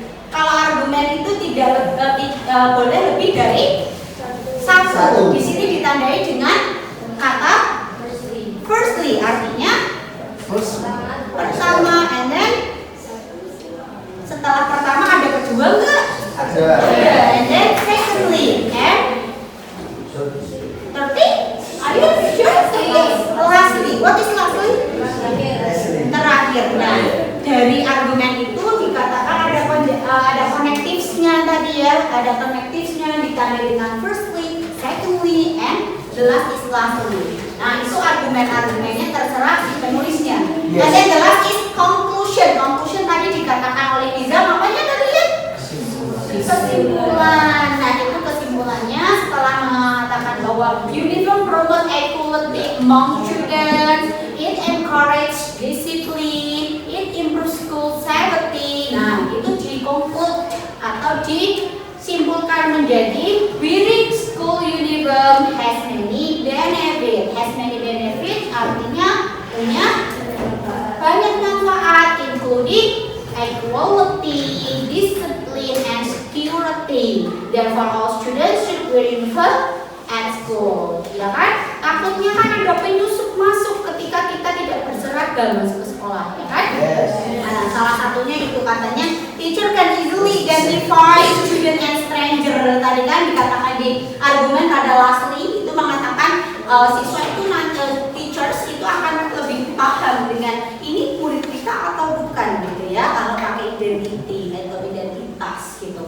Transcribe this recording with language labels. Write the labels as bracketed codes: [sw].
[id] Kalau argumen itu tidak boleh lebih dari satu. Di sini ditandai dengan kata firstly, artinya pertama, [en] and then [id] setelah pertama ada kedua enggak? Ada. [en] And then secondly, and thirdly, are you sure? Lastly, what is lastly? [id] Terakhir. Nah, dari argumen itu dikatakan ada connectives-nya tadi ya, ada connectives-nya ditandai dengan [en] firstly, secondly, and the last is lastly. [id] Nah, itu argumen-argumennya terserah si penulisnya. [en] Yes. And then the last is conclusion. [id] Conclusion tadi dikatakan oleh Nizam, apanya tadi ya? Kesimpulan. Nah, itu kesimpulannya setelah mengatakan bahwa [en] uniform promote equality among students, it encourage discipline, it improves school safety. [id] Nah, itu di-conclude atau disimpulkan menjadi [en] wearing school uniform has many benefits. Has many benefits [id] artinya punya banyak manfaat, [en] including equality, discipline, and security. Therefore, all students should wear uniform at school. [id] Ya kan? Takutnya kan ada penyusup masuk ketika kita tidak berseragam masuk ke sekolah, ya kan? [en] Yes. [id] Nah, salah satunya itu katanya [en] teacher can easily identify student and stranger. [id] Tadi kan dikatakan di argumen pada lastly itu mengatakan siswa itu nanti teachers itu akan lebih paham dengan ini murid kita atau bukan gitu ya, kalau pakai identity atau identitas gitu.